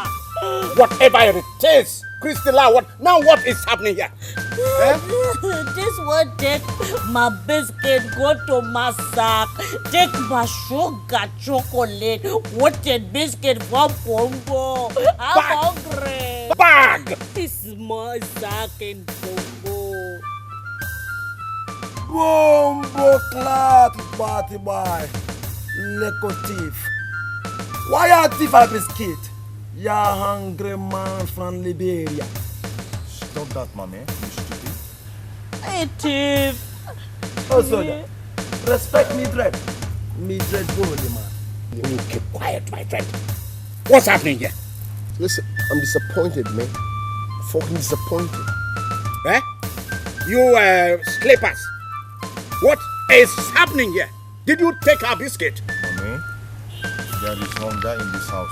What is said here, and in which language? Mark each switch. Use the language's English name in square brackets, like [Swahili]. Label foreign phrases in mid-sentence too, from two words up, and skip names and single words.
[English] Whatever it is, Christella, what is happening here? This one take my biscuit, go to my sack, take my sugar chocolate, watered biscuit from Congo. I'm hungry. Bag! It's my sack in Congo. Bombo clat party boy. Leko thief. Why you thief a biscuit? You hungry man from Liberia. Stop that, mommy. You stupid. Hey, thief. Oh, soldier. Respect me, dread. Me dread goalie, man. You keep quiet, my friend. What's happening here? Listen, I'm disappointed, man. Fucking disappointed. You slippers. What is happening here? Did you take our biscuit? Mommy, there is hunger in this house.